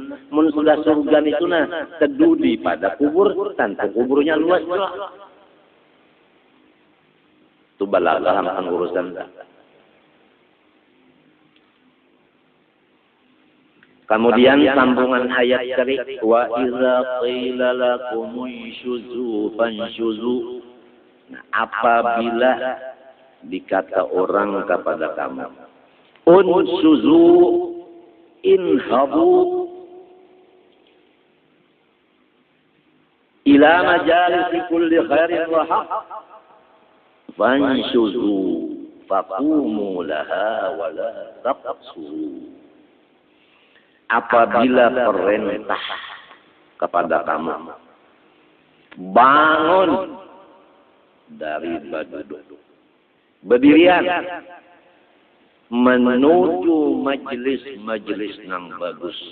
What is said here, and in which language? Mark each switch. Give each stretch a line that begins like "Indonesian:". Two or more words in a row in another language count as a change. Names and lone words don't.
Banjar: Mun sudah surga itu nah tedudi pada kubur, tanpa kuburnya luas pula. Itu balaghah akan urusan. Kemudian sambungan ayat kerik
Arabic: وإذا قيل لكم انشزوا فانشزوا.
Banjar: Nah, apabila dikata orang kepada kamu
Arabic: انشزوا اذهبوا إلى مجالس كل خير وحق فانشزوا فقوموا لها ولا تقعدوا.
Banjar: Apabila perintah kepada kamu bangun dari duduk, berdirian menuju majelis yang bagus.